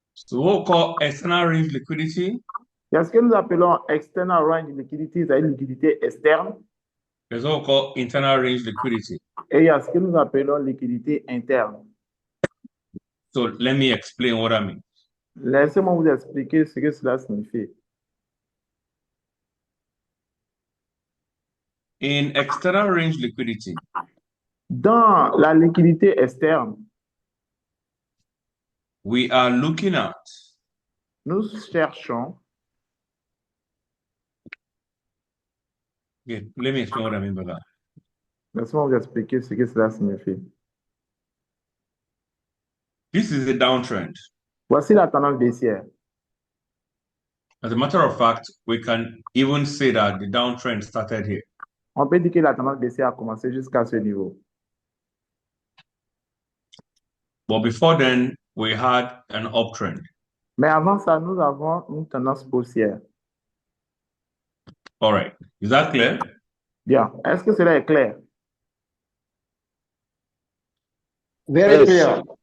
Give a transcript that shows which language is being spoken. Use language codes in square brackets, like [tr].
[en] So what we call external range liquidity. [fr] Il y a ce que nous appelons external range liquidity, c'est une liquidité externe. [en] There's what we call internal range liquidity. [fr] Et il y a ce que nous appelons liquidité interne. [en] So let me explain what I mean. [fr] Laissez-moi vous expliquer ce que cela signifie. [en] In external range liquidity, [fr] dans la liquidité externe, [en] we are looking at [fr] nous cherchons. [en] Okay, let me explain what I mean by that. [fr] Laissez-moi vous expliquer ce que cela signifie. [en] This is a downtrend. [fr] Voici la tendance baissière. [en] As a matter of fact, we can even say that the downtrend started here. [fr] On peut dire que la tendance baissière a commencé jusqu'à ce niveau. [en] But before then, we had an uptrend. [fr] Mais avant ça, nous avons une tendance haussière. [en] All right. Is that clear? [fr] Bien. Est-ce que cela est clair? [en] Very clear.